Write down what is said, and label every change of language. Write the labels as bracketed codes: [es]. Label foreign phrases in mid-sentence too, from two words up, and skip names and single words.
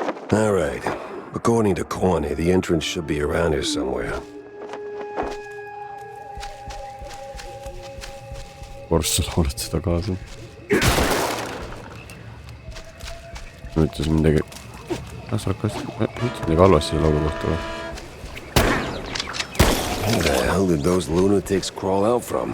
[en] All right. According to Corny, the entrance should be around here somewhere. [et] Varsti sa laulad seda kaasa. Ma ütlesin midagi... Sa ütlesid midagi halvasti selle laulu kohta või? [en] Where the hell did those lunatics crawl out from?